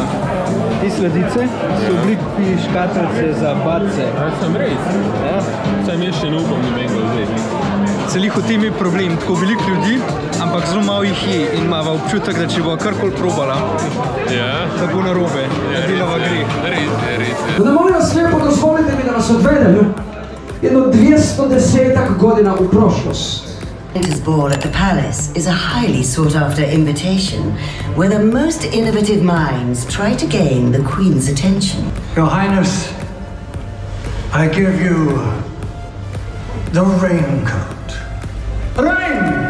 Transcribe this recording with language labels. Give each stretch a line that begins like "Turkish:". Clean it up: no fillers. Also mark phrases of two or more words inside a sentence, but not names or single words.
Slovenian: Te sladice so v obliki škatlice za batce. Ja, sem res. Ja. Sam jaz še ne upam nobenega vzeti. Celih v tem je problem, tako veliko ljudi, ampak zelo malo jih je in imava občutek, da če bo karkoli probala, da bo narobe, da delava greh. Res.
Croatian: Da molim vas lijepo, dozvolite mi da vas odvedem jedno 210 godina u prošlost.
English: Santa's ball at the palace is a highly sought-after invitation where the most innovative minds try to gain the Queen's attention. Your Highness, I give you the raincoat. Rain!